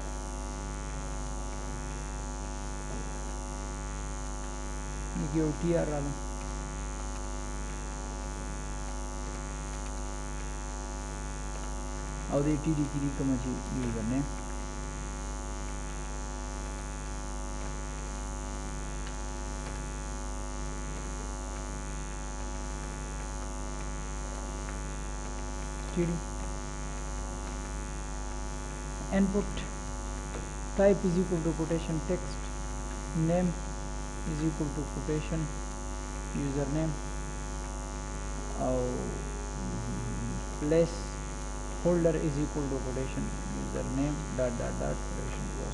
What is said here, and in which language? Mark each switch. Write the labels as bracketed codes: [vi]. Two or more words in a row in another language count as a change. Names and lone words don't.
[ps] یو ټي آر راغلم او دې ټي ډي کې کومه چې یوزر نیم TD. [en] Input type is equal to quotation text, name is equal to quotation username, place holder is equal to quotation username dot dot dot quotation close.